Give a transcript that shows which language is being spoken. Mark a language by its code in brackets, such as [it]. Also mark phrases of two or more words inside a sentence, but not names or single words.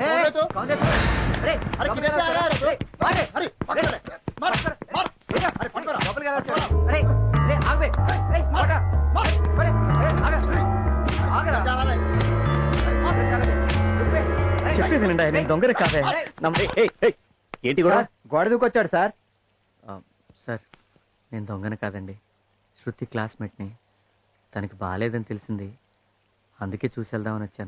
[hi] तो अरे किधर से आ रहा है अरे अरे पकड़ ले मार मार अरे पकड़ डबल गया अरे अरे आग में ए मार मार अरे आग जा रहा है [te] చెప్పేది వినండి, నేను దొంగని కాదే. ఏంటి కూడా గోడ దూకొచ్చాడు సార్. సార్ నేను దొంగని కాదండి, శృతి క్లాస్మేట్ని. తనకి బాగాలేదని తెలిసింది, అందుకే చూసి వెళ్దామని వచ్చాను.